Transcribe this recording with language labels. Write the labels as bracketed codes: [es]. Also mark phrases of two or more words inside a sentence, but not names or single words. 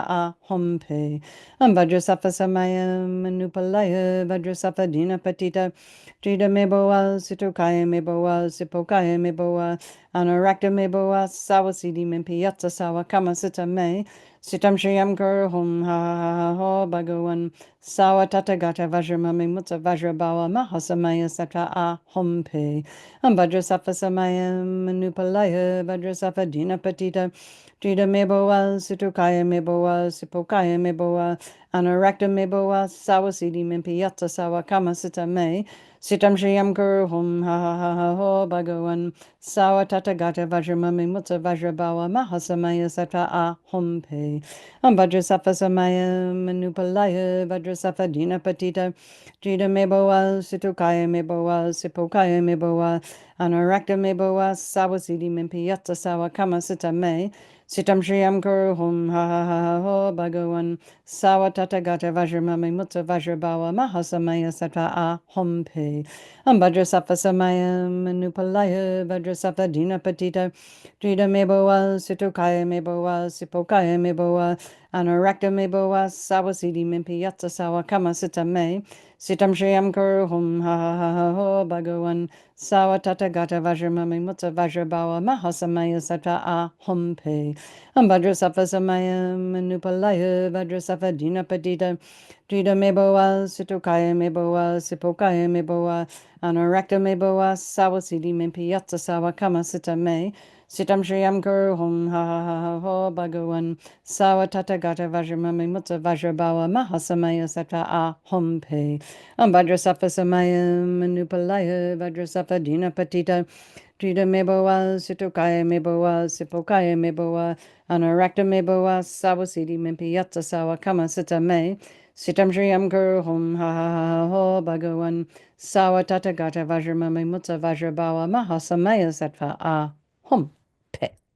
[sa] अ हूं पे अम् वज्रसत्त्व समयम् मनुपालय वज्रसत्त्व दीन पतित जित मेबोअ सितुकय मेबोअ सिपोकय मेबोअ अनरक्त मेबोअ सवसिदि मिम्पि यत्स सव कम सित मे सितम् श्रियम् गुरु हूं ह ह हो भगवन् सव तत गत वज्रममि मुत्त वज्रबव महासमय सत्त्व अ हूं पे अम् वज्रसत्त्व समयम् मनुपालय वज्रसत्त्व दीन पतित जिद मेबोअ, सितुकय मेबोअ, सिपोकय मेबोअ, अनरक्त मेबोअ, सवसिदि मिम्पिअत सव कम सित मे, सितम् शियम् गुरु हूं ह ह ह ह हो भगवन्, सव तत गत वज्रममि मुत्त वज्रबव महासमय सत अ हूं पे. वज्रसफ समय मनुपालय, वज्रसफ दीन पतित, जिद मेबोअ, सितुकय मेबोअ, सिपोकय मेबोअ, अनरक्त मेबोअ, सवसिदि मिम्पिअत सव कम सित मे, सितम् श्रियम् गुरु हूं ह ह ह ह हो भगवन् सव तत गत वज्रममि मुत्त वज्रबव महासमय सत अ हूं पे वज्रसफ समय मनुपालय वज्रसफ दीन पतित जिद मेबोअ सितुकय मेबोअ सिपोकय मेबोअ अनरक्त मेबोअ सवसिदि मिम्पि यत्स सव कम सित मे सितम् श्रियम् गुरु हूं ह ह ह ह हो भगवन् सव तत गत वज्रममि मुत्त वज्रबव महासमय सत अ हूं पे वज्रसफ समय मनुपालय वज्रसफ दीन पदित जिद मेबोअ सितुकय मेबोअ सिपोकय मेबोअ अनरक्त मेबोअ सवसिदि मिम्पि यत्स सव कम सित मे सितम् श्रियम् गुरु हूं ह ह ह ह हो भगवन् सव तत गत वज्रममि मुत्त वज्रबव महासमय सत अ हूं पे वज्रसफ समय मनुपालय वज्रसफ दीन पतित जिद मेबोअ सितुकय मेबोअ सिपोकय मेबोअ अनरक्त मेबोअ सवसिदि मिम्पि यत्स सव कम सित मे सितम् श्रियम् गुरु हूं ह ह ह ह हो भगवन् सव तत गत वज्रममि मुत्त वज्रबव महासमय सत्त्व अ हूं पे.